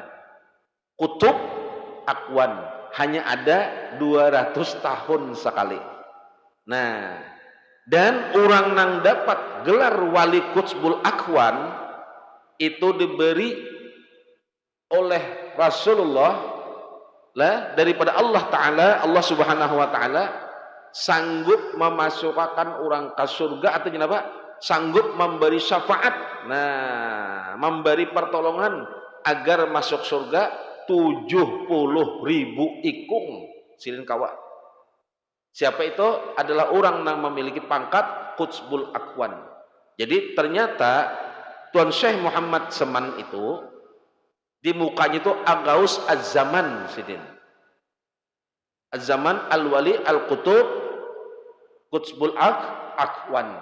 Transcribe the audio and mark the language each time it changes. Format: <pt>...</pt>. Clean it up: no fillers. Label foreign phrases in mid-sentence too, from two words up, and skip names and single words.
<id>Kutub Akwan, hanya ada 200 tahun sekali. Nah, dan orang nang dapat gelar wali Qutbul Akwan itu diberi oleh Rasulullah lah, daripada Allah Ta'ala,</id> <ar>Allah Subhanahu Wa Ta'ala</ar> <id>sanggup memasukkan orang ke surga, atau apa?</id> <bjn>Sanggup memberi syafaat, nah memberi pertolongan agar masuk surga 70.000 ikung silin kawa.</bjn> <id>Siapa itu? Adalah orang yang memiliki pangkat Qutbul Akwan. Jadi ternyata Tuan Syekh Muhammad Saman itu di mukanya itu</id> <ar>Gaus Az-Zaman</ar> <id>Sidin.</id> <ar>Az-Zaman Al-Wali Al-Qutub Qutbul Akwan.</ar>